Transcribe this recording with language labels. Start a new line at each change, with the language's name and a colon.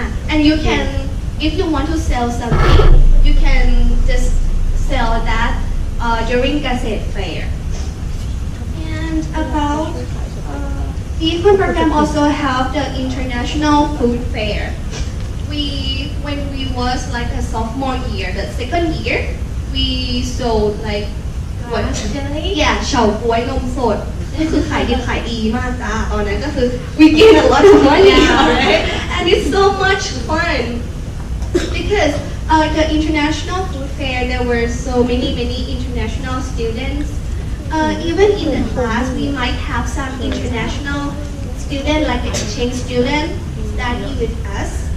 English: And you can, if you want to sell something, you can just sell that during เกษตร fair. And about BEcon program also have the international food fair. When we was like a sophomore year, the second year, we sold like what? Yeah,
Thai: เฉาก๊วยนมสดนี่คือขายดีมากจ้าตอนนั้นก็คือ
English: we gain a lot of money, right? And it's so much fun because the international food fair, there were so many international students. Even in the class, we might have some international student, like an exchange student, study with us.